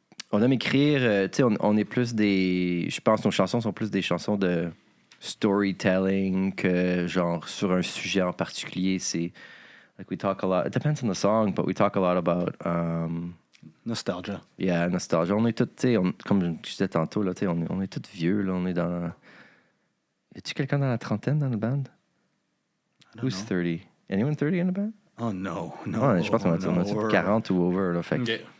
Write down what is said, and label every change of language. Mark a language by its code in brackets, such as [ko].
[fr] on aime écrire... tu sais, on est plus des... Je pense que nos chansons sont plus des chansons de storytelling que genre sur un sujet en particulier. C'est [en] like we talk a lot. It depends on the song, but we talk a lot about Nostalgia. yeah, nostalgia. [fr] On est tous, tu sais, comme je disais tantôt là, tu sais, on est tous vieux là. On est dans. Y a-tu quelqu'un dans la trentaine dans le band? [en] Who's 30? Anyone 30 in the band? Oh no. [fr] Ouais, je pense qu'on a tous 40 ou over là. Fait que